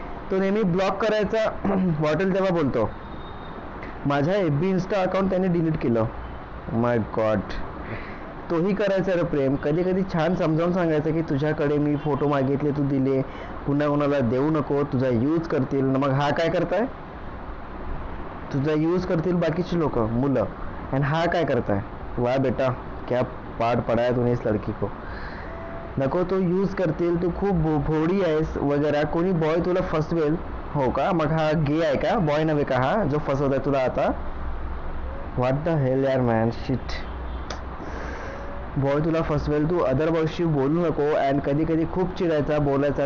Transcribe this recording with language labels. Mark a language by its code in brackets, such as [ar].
[mr] तो नेहमी ब्लॉक करायचा वाटेल तेव्हा बोलतो. माझ्या FB इन्स्टा अकाउंट त्याने डिलीट केलं. [en] My god. [mr] तोही करायचा रे प्रेम. कधी कधी छान समजावून सांगायचं की तुझ्याकडे मी फोटो मागितले तू दिले, पुन्हा कोणाला देऊ नको, तुझा यूज करतील. मग हा काय करताय? तुझा यूज करतील बाकीची लोक, मुलं. आणि हा काय करताय? [hi] वाह बेटा, क्या पाड पडाया तूने इस लड़की को. [mr] नको, तो यूज करतील, तू खूप भोडी आहेस वगैरे. कोणी बॉय तुला फसवेल. हो का? मग हा गे आहे का? बॉय नव्हे का हा जो फसवत आहे तुला आता? [en] What the hell यार man, shit. [mr] बॉय तुला फसवेल. तू अदर बॉयशी बोलू नको. अँड कधी कधी खूप चिडायचा, बोलायचा.